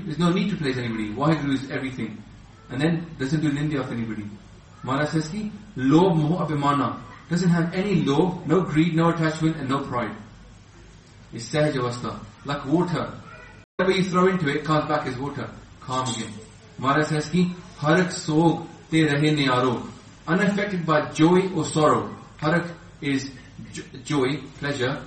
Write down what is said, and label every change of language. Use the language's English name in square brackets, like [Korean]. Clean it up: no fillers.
[English] There's no need to praise anybody. Waheguru is everything. And then doesn't do nindya of anybody. Maharaj says ki, [Punjabi] lob moh abhimana. [English] Doesn't have any lob, no greed, no attachment and no pride. It's sahaj avastha. Like water. Whatever you throw into it, comes back as water. Calm again. [Punjabi] Maharaj [English] says [Punjabi] ਕਿ, ਹਰਖ ਸੋਗ ਤੇ ਰਹੇ ਨਿਆਰੋ. [English] Unaffected by joy or sorrow. Harakh is joy, pleasure.